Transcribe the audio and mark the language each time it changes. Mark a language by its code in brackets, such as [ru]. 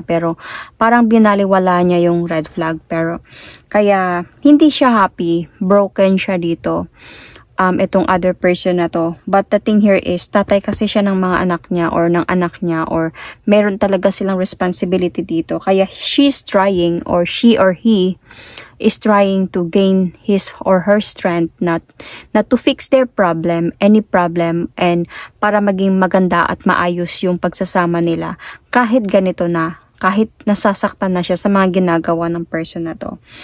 [tl] Pero, parang binaliwala niya yung red flag. Pero, kaya, hindi siya happy. Broken siya dito. itong other person na to. [en] But the thing here is, [tl] tatay kasi siya ng mga anak niya or ng anak niya, or meron talaga silang responsibility dito. [en] Kaya she's trying, or she or he is trying to gain his or her strength, not to fix their problem, any problem, and [tl] para maging maganda at maayos yung pagsasama nila. Kahit ganito na, kahit nasasaktan na siya sa mga ginagawa ng person na to.